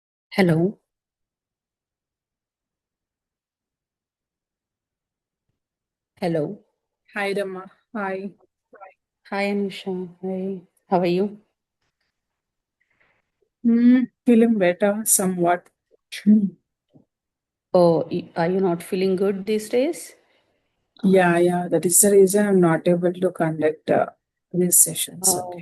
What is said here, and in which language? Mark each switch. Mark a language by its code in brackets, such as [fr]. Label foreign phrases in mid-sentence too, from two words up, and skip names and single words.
[en] Hello, hello. Hi, Rama. Hi. Hi, Anusha. Hi. How are you? Feeling better somewhat. Hmm. Oh, are you not feeling good these days? Yeah. That is the reason I'm not able to conduct these sessions. Oh,